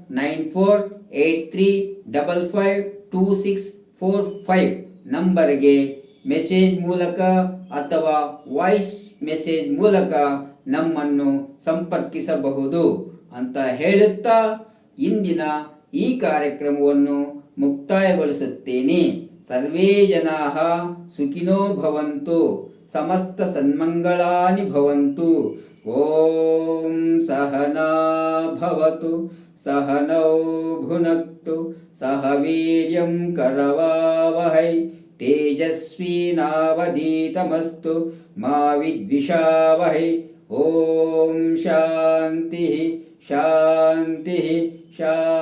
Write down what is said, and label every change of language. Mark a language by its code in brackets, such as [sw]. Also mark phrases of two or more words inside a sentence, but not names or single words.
[kn] 9483552645 ನಂಬರ್ಗೆ ಮೆಸೇಜ್ ಮೂಲಕ ಅಥವಾ ವಾಯ್ಸ್ ಮೆಸೇಜ್ ಮೂಲಕ ನಮ್ಮನ್ನು ಸಂಪರ್ಕಿಸಬಹುದು ಅಂತ ಹೇಳುತ್ತಾ ಇಂದಿನ ಈ ಕಾರ್ಯಕ್ರಮವನ್ನು ಮುಕ್ತಾಯಗೊಳಿಸುತ್ತೇನೆ. [sa] ಸರ್ವೇ ಜನಾಃ ಸುಖಿನೋ ಭವಂತು, ಸಮಸ್ತ ಸನ್ಮಂಗಳಾನಿ ಭವಂತು. ಓಂ ಸಹನಾ ಭವತು, ಸಹನೌ ಭುನಕ್ತು, ಸಹ ವೀರ್ಯಂ ಕರವಾವಹೈ, ತೇಜಸ್ವಿನಾವಧೀತಮಸ್ತು ಮಾ ವಿದ್ವಿಷಾವಹೈ. ಓಂ ಶಾಂತಿ ಶಾಂತಿ ಶಾಂತಿ.